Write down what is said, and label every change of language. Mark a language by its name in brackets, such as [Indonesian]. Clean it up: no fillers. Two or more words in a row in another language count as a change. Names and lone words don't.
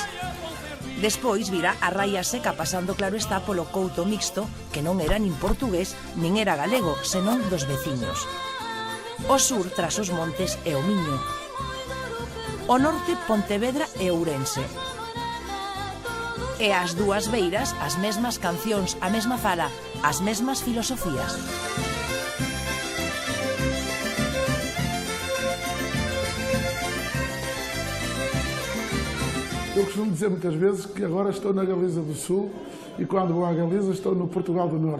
[Galician] Despois virá a raia seca pasando, claro está, polo couto mixto, que non era nin portugués, nin era galego, senón dos veciños. O sur, tras os montes, é o Miño. O norte, Pontevedra e Ourense. E as dúas beiras, as mesmas cancións, a mesma fala, as mesmas filosofías. [Portuguese] Eu costumo dizer muitas vezes que agora estou na Galiza do Sul e quando vou à Galiza estou no Portugal do Norte.